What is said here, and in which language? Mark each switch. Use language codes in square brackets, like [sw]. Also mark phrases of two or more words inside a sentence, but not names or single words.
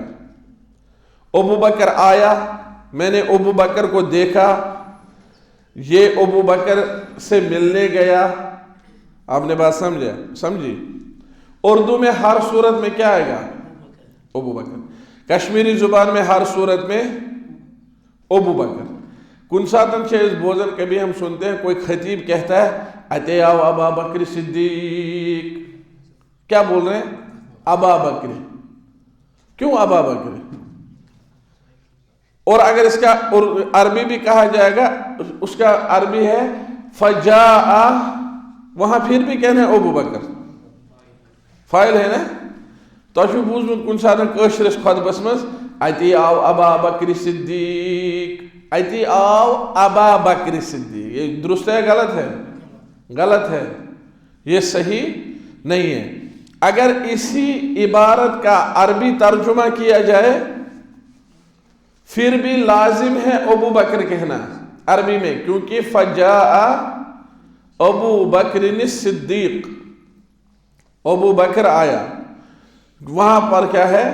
[ur] ابو بکر آیا، میں نے ابو بکر کو دیکھا، یہ ابو بکر سے ملنے گیا. آپ نے بات سمجھی؟ اردو میں ہر صورت میں کیا آئے گا؟ ابو بکر. کشمیری زبان میں ہر صورت میں ابو بکر. [ks] کن ساتن چیز بوزن [ur] کبھی ہم سنتے ہیں کوئی خطیب کہتا ہے [ks] اتے آو ابا بکر صدیق. [ur] کیا بول رہے ہیں؟ ابا بکر. کیوں ابا بکر؟ اور اگر اس کا عربی بھی کہا جائے گا، اس کا عربی ہے فجاء، وہاں پھر بھی کہنا ہے ابو بکر. فاعل ہے نا؟ تو [ks] چھو بوزمت کن ساتن کشرس خطبس مز اتی آو ابا بکر صدیق، اتی آو ابا بکر صدیق. [ur] یہ درست ہے غلط ہے؟ غلط ہے. یہ صحیح نہیں ہے. اگر اسی عبارت کا عربی ترجمہ کیا جائے پھر بھی لازم ہے ابو بکر کہنا عربی میں، کیونکہ [ar] فجاء ابو بکر الصدیق، [ur] ابو بکر آیا، وہاں پر کیا ہے؟